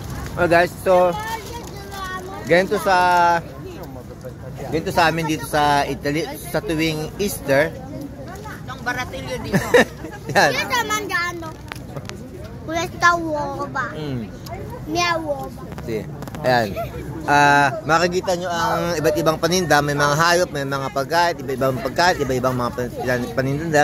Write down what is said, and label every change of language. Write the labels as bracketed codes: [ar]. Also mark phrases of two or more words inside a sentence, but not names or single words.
[tl] Oh guys, so ganito sa amin dito sa Italy sa tuwing Easter. Itong baratilyo dito. Yan. [it] Ito mangiano. Questa uova. Mia uova. Si. [tl] Ayan. Makikita nyo ang iba't ibang paninda. May mga hayop, may mga pagkain, iba-ibang pagkain, iba-ibang mga paninda.